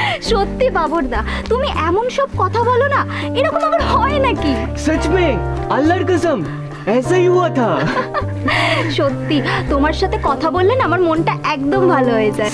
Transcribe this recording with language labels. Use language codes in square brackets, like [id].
[bn] সত্যি বাবরদা, তুমি এমন সব কথা বলো না, এরকম আবার হয় নাকি? [hi] सच में अल्लाहर कसम ऐसा ही हुआ था। [bn] সত্যি তোমার সাথে কথা বললে না আমার মনটা একদম ভালো হয়ে যায়।